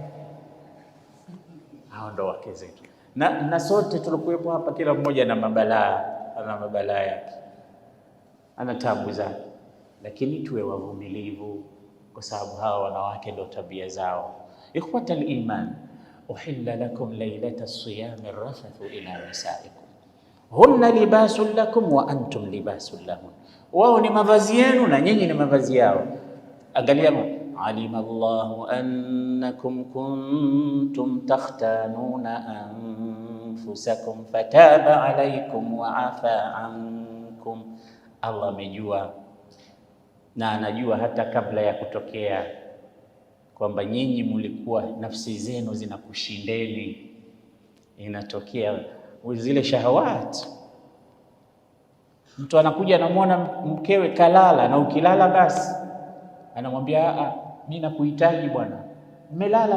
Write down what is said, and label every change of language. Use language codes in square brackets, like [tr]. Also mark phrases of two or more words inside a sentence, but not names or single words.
[sw] Hao ndo wake zetu. Na sote tulikuwepo hapa, kila mmoja na mabalaa yake, ana tabu zake, lakini tuwe wavumilivu, kwa sababu hawa wanawake ndo tabia zao. [ar] إخوة الإيمان أحل لكم ليلة الصيام الرفث إلى نسائكم هن لباس لكم وأنتم لباس لهن, [sw] wao ni mavazi yenu na nyinyi ni mavazi yao. Angalia, [ar] علم الله أنكم كنتم تختانون أنفسكم فتاب عليكم وعفا عنكم, [sw] Allah amejua na anajua hata kabla ya kutokea kwamba nyinyi mlikuwa nafsi zenu zinakushindeni, inatokea zile shahawat. Mtu anakuja anamwona mkewe kalala, na ukilala basi anamwambia mimi nakuhitaji bwana, umelala?